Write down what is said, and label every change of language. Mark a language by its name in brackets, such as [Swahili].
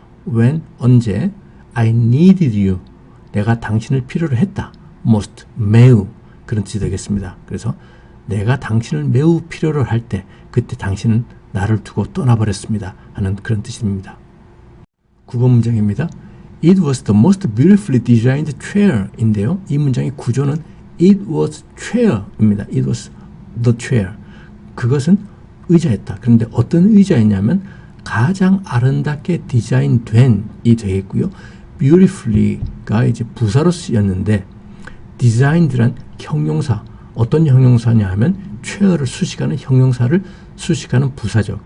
[Korean] when, 언제, [English] I needed you, [Korean] 내가 당신을 필요로 했다. most, 매우, 그런 뜻이 되겠습니다. 그래서 내가 당신을 매우 필요로 할 때 그때 당신은 나를 두고 떠나버렸습니다 하는 그런 뜻입니다. 9번 문장입니다. [English] It was the most beautifully designed chair [Korean] 인데요. 이 문장의 구조는 [English] It was chair [Korean] 입니다. [English] It was the chair. [Korean] 그것은 의자였다. 그런데 어떤 의자였냐면 가장 아름답게 디자인된이 되겠고요. beautifully가 이제 부사로 쓰였는데 designed란 형용사, 어떤 형용사냐 하면 chair를 수식하는 형용사를 수식하는 부사죠.